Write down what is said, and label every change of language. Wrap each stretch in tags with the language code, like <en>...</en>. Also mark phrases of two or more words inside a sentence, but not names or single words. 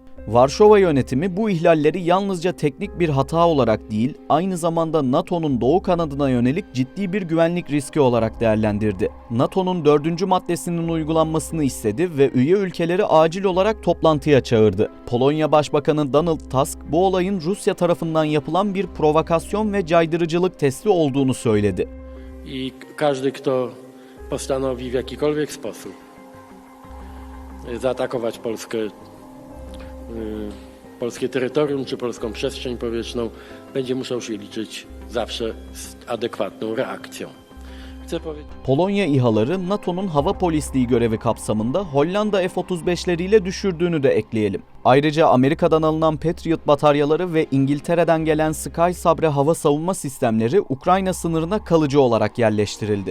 <tr>Varşova yönetimi bu ihlalleri yalnızca teknik bir hata olarak değil, aynı zamanda NATO'nun doğu kanadına yönelik ciddi bir güvenlik riski olarak değerlendirdi. NATO'nun 4. maddesinin uygulanmasını istedi ve üye ülkeleri acil olarak toplantıya çağırdı. Polonya Başbakanı Donald Tusk, bu olayın Rusya tarafından yapılan bir provokasyon ve caydırıcılık testi olduğunu söyledi.</tr> <pl>I każdy, kto postanowi w jakikolwiek sposób zaatakować polskie terytorium czy polską przestrzeń powietrzną, będzie musiał się liczyć zawsze z adekwatną reakcją.</pl> <tr>Polonya İHA'ları NATO'nun hava polisliği görevi kapsamında Hollanda F-35'leriyle düşürdüğünü de ekleyelim. Ayrıca Amerika'dan alınan Patriot bataryaları ve İngiltere'den gelen Sky Sabre hava savunma sistemleri Ukrayna sınırına kalıcı olarak yerleştirildi.</tr>